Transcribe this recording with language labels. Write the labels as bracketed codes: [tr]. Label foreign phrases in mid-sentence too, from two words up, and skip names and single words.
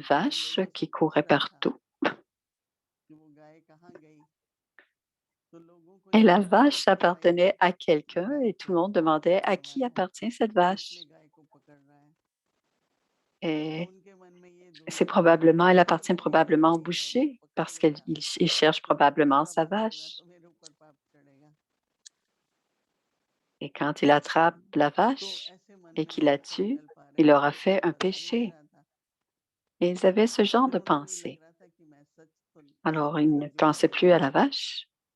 [hi] वो [fr] vache [hi] लोगों से [fr] qui [hi] पूछ [fr] courait [hi] रहा था [fr] partout. [hi] कि वो गाय कहाँ गई तो लोगों को [fr] Et [hi] ये [fr] la [hi] नहीं पता [fr] vache [hi] था भाई [fr] appartenait à [hi] ये [fr] quelqu'un [hi] गाय [fr] et tout le [hi] को [fr] monde demandait à [hi] पकड़ने [fr] qui [hi] वाला है [fr] appartient cette [hi] तो इसलिए [fr] vache. [hi] गाय को पकड़ रहा है तो [fr] Et [hi] उनके मन में ये [fr] Elle appartient probablement au boucher parce qu'il cherche probablement sa vache. Et quand il attrape la vache et qu'il la tue, il aura fait un péché. Et ils avaient ce genre de pensée. Alors, ils ne pensaient plus à la vache.